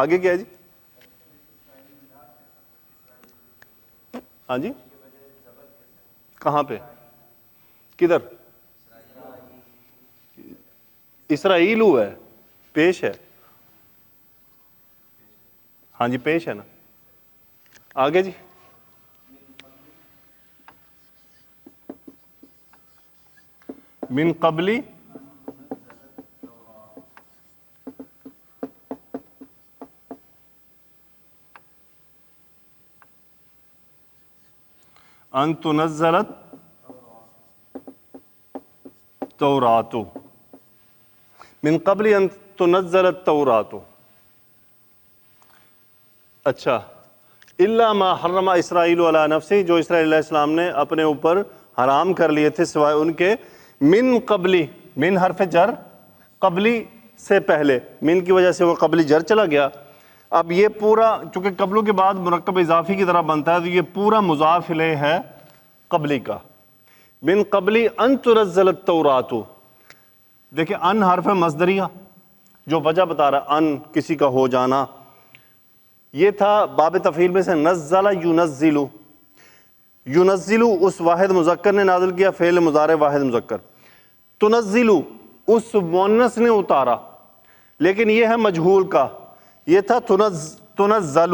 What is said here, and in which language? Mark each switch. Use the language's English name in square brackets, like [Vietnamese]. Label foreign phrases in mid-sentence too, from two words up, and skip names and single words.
[Urdu] آگے کیا ہے جی؟ ہاں جی، کہاں پہ؟ کدھر؟ اسرائیل ہوا ہے، پیش ہے، ہاں جی پیش ہے نا۔ آگے جی، [Arabic] من قبلی ان تنزلت التوراۃ، من قبل ان تنزل التوراۃ۔ [Urdu] اچھا، [Arabic] الا ما حرم اسرائیل علی نفسہ، [Urdu] جو اسرائیل علیہ السلام نے اپنے اوپر حرام کر لیے تھے سوائے ان کے، [Arabic] من قبلی، [Urdu] من حرف جر، قبلی سے پہلے، من کی وجہ سے وہ قبلی جر چلا گیا۔ اب یہ پورا چونکہ قبلوں کے بعد مرکب اضافی کی طرح بنتا ہے تو یہ پورا مضاف الیہ ہے قبلی کا، [Arabic] من قبل ان تنزل التورات. [Urdu] دیکھیں ان حرف مصدریہ جو وجہ بتا رہا ہے ان کسی کا ہو جانا، یہ تھا باب تفعیل میں سے [Arabic] نزل ینزل. [Urdu] ینزل اس واحد مذکر نے نازل کیا، فعل مضارع واحد مذکر. تنزل اس مؤنث نے اتارا، لیکن یہ ہے مجہول کا، یہ تھا تنزل.